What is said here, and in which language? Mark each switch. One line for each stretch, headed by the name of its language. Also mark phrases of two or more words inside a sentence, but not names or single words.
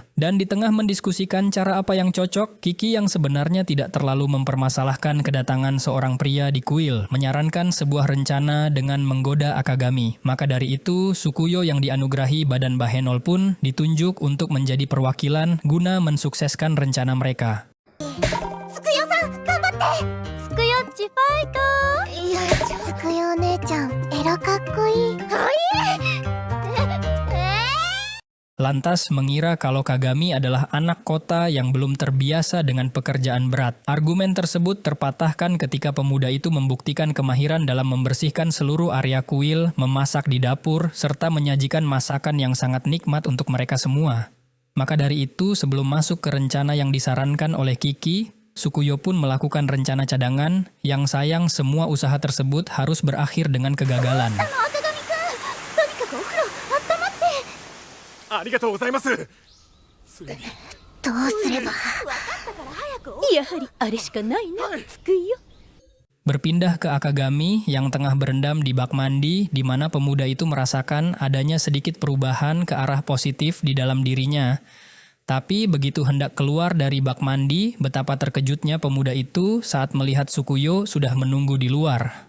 Indonesian: Dan di tengah mendiskusikan cara apa yang cocok, Kiki yang sebenarnya tidak terlalu mempermasalahkan kedatangan seorang pria di kuil, menyarankan sebuah rencana dengan menggoda Akagami. Maka dari itu, Sukuyo yang dianugerahi badan Bahenol pun ditunjuk untuk menjadi perwakilan guna mensukseskan rencana mereka.
Japanese: つくよさん頑張って。つくよっちファイト。いや、つくよお姉ちゃんエラかっこいい。はい。
Indonesian: Lantas mengira kalau Kagami adalah anak kota yang belum terbiasa dengan pekerjaan berat. Argumen tersebut terpatahkan ketika pemuda itu membuktikan kemahiran dalam membersihkan seluruh area kuil, memasak di dapur, serta menyajikan masakan yang sangat nikmat untuk mereka semua. Maka dari itu, sebelum masuk ke rencana yang disarankan oleh Kiki, Sukuyo pun melakukan rencana cadangan, yang sayang semua usaha tersebut harus berakhir dengan kegagalan.
Japanese: 赤髪くん、とにかくお風呂温まって。ありがとうございます。ついにどうすれば。分かったから早く。やはりあれしかないな。つくよ。
Indonesian: Berpindah ke Akagami yang tengah berendam di bak mandi, di mana pemuda itu merasakan adanya sedikit perubahan ke arah positif di dalam dirinya. Tapi begitu hendak keluar dari bak mandi, betapa terkejutnya pemuda itu saat melihat Sukuyo sudah menunggu di luar.